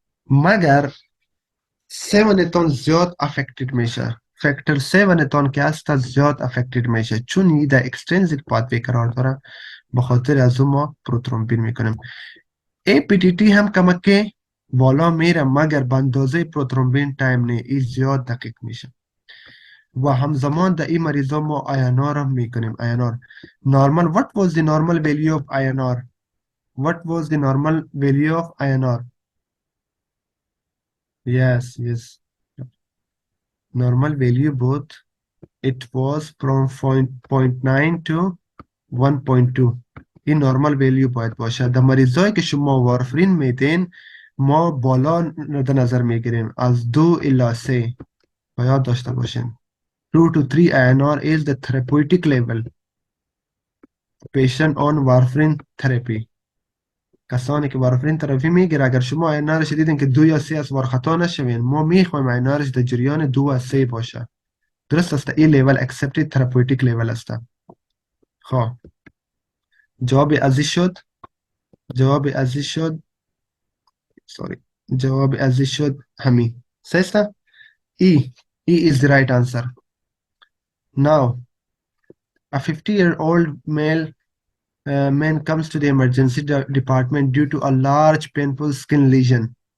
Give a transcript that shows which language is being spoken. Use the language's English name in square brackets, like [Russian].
[Persian] مگر 7 تان زیاد افکتید میشه، فاکتور 7 تان که هست زیاد افکتید میشه چون این در اکسترینزیک پاتوی قرار داره، به خاطر از اون ما پروترومبین میکنیم. APTT هم کمک بالا میره مگر به اندازه پروترومبین تایم نه، این زیاد دقیق میشه و همزمان در این مریضا ما INR هم میکنیم. [English] INR normal. What was the normal value of INR? What was the normal value of INR? Yes. Normal value both. It was from 0.9 to 1.2. [Persian] این نورمال ویلیو باید باشه. در مریضایی که شما وارفرین میدین ما بالا در نظر میگیریم از 2 الی 3. باید داشته باشین [English] 2 to 3 INR is the therapeutic level. patient on warfarin therapy. [Persian] کسانی که وارفرین ترافی میگیره اگر شما اینارش دیدین که 2 یا 3 از وارخطا نشوین ما میخوایم اینارش در جریان 2 و 3 باشه درست است این لیول اکسپتد تراپوتیک لیول است خب جواب ازی شد جواب ازی شد sorry جواب ازی شد همین سیستا [English] E is the right answer now a 50-year-old male man comes to the emergency department due to a large painful skin lesion